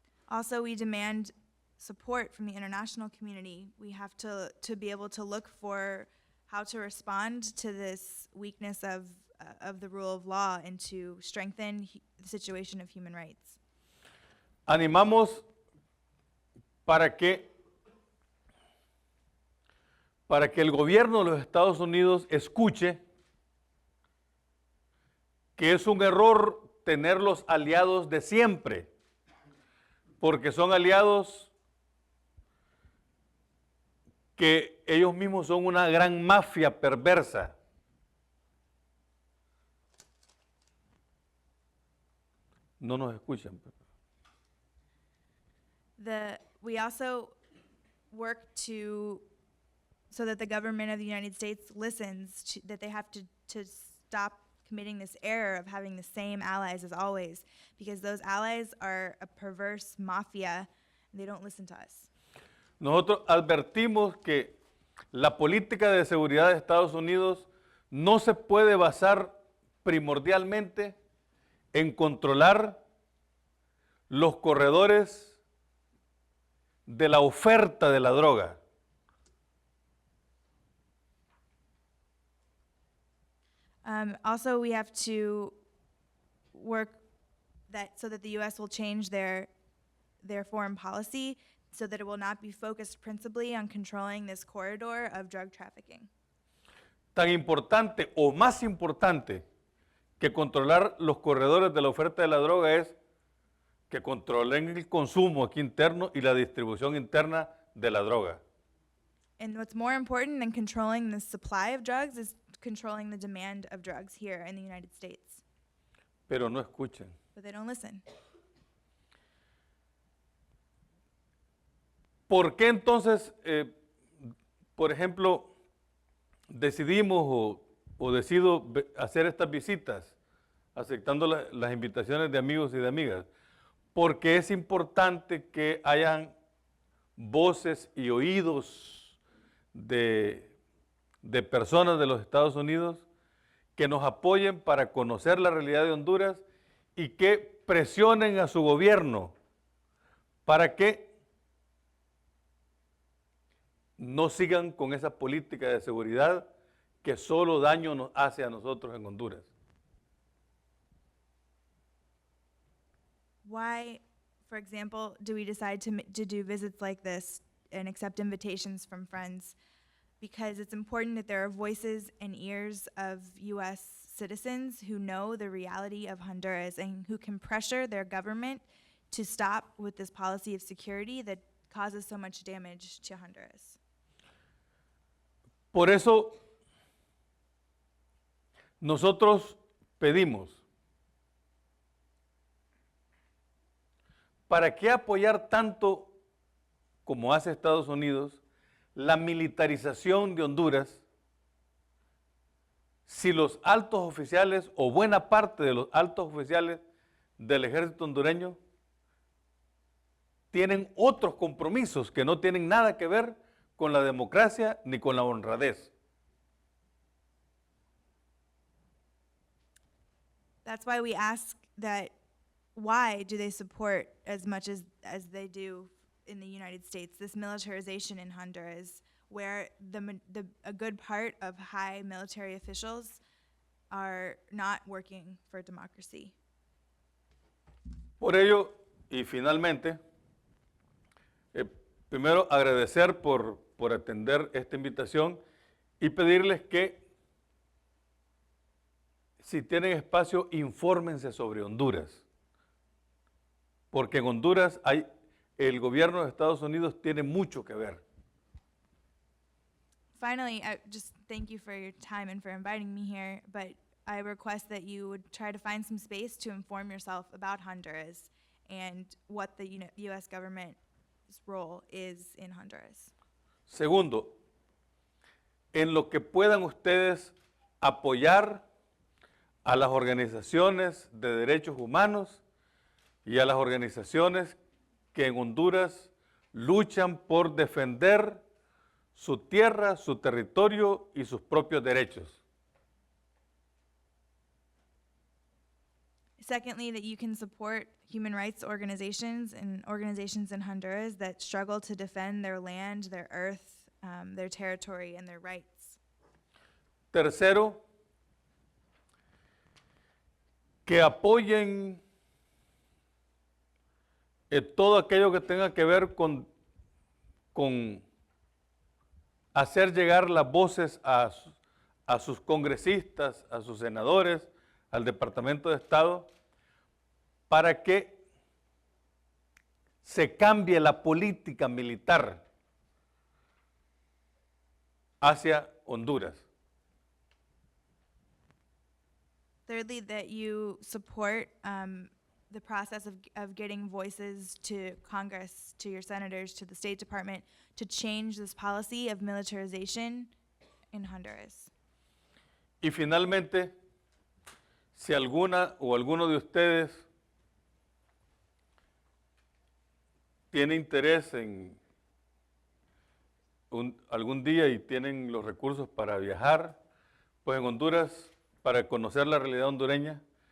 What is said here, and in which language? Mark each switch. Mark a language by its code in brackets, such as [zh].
[en] Also, we demand support from the international community. We have to be able to look for how to respond to this weakness of the rule of law and to strengthen the situation of human rights. [es] Animamos para que el gobierno de los Estados Unidos escuche que es un error tener los aliados de siempre, porque son aliados que ellos mismos son una gran mafia perversa. No nos escuchan. [en] We also work so that the government of the United States listens, that they have to stop committing this error of having the same allies as always, because those allies are a perverse mafia, and they don't listen to us. [es] Nosotros advertimos que la política de seguridad de Estados Unidos no se puede basar primordialmente en controlar los corredores de la oferta de la droga. [en] Also, we have to work so that the U.S. will change their foreign policy so that it will not be focused principally on controlling this corridor of drug trafficking. [es] Tan importante o más importante que controlar los corredores de la oferta de la droga es que controlen el consumo aquí interno y la distribución interna de la droga. [en] And what's more important than controlling the supply of drugs is controlling the demand of drugs here in the United States. [es] Pero no escuchen. [en] But they don't listen. [es] ¿Por qué entonces, por ejemplo, decidimos o decido hacer estas visitas, aceptando las invitaciones de amigos y de amigas? Porque es importante que hayan voces y oídos de personas de los Estados Unidos que nos apoyen para conocer la realidad de Honduras y que presionen a su gobierno para que no sigan con esa política de seguridad que solo daño nos hace a nosotros en Honduras. [en] Why, for example, do we decide to do visits like this and accept invitations from friends? Because it's important that there are voices and ears of U.S. citizens who know the reality of Honduras and who can pressure their government to stop with this policy of security that causes so much damage to Honduras. [es] Por eso, nosotros pedimos, ¿para qué apoyar tanto como hace Estados Unidos la militarización de Honduras si los altos oficiales o buena parte de los altos oficiales del ejército hondureño tienen otros compromisos que no tienen nada que ver con la democracia ni con la honradez? [en] That's why we ask that why do they support as much as they do in the United States, this militarization in Honduras, where a good part of high military officials are not working for democracy. [es] Por ello, y finalmente, primero agradecer por atender esta invitación y pedirles que si tienen espacio, infórmense sobre Honduras. Porque en Honduras el gobierno de Estados Unidos tiene mucho que ver. [en] Finally, I just thank you for your time and for inviting me here, but I request that you would try to find some space to inform yourself about Honduras and what the U.S. government's role is in Honduras. [es] Segundo, en lo que puedan ustedes apoyar a las organizaciones de derechos humanos y a las organizaciones que en Honduras luchan por defender su tierra, su territorio y sus propios derechos. [en] Secondly, that you can support human rights organizations and organizations in Honduras that struggle to defend their land, their earth, their territory, and their rights. [es] Tercero, que apoyen todo aquello que tenga que ver con hacer llegar las voces a sus congresistas, a sus senadores, al Departamento de Estado, para que se cambie la política militar hacia Honduras. [en] Thirdly, that you support the process of getting voices to Congress, to your senators, to the State Department, to change this policy of militarization in Honduras. [es] Y finalmente, si alguna o alguno de ustedes tiene interés en algún día y tienen los recursos para viajar, pues en Honduras, para conocer la realidad hondureña,